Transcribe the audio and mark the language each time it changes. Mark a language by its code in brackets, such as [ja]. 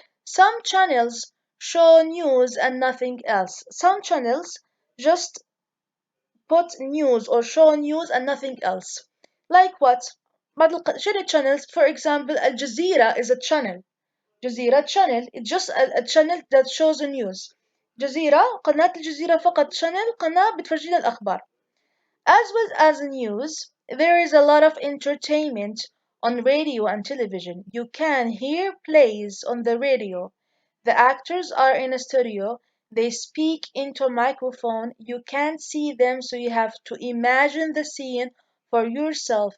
[en] Some channels show news and nothing else. Some channels just put news or show news and nothing else. Like what? [ar] شنو [en] channels? For example, Al Jazeera is a channel. جزيرة channel, it's just a channel that shows the news. [ar] جزيرة, قناة الجزيرة فقط channel, قناة بتفرجينا الأخبار. [en] As well as news, there is a lot of entertainment on radio and television. You can hear plays on the radio. The actors are in a studio. They speak into a microphone. You can't see them, so you have to imagine the scene for yourself.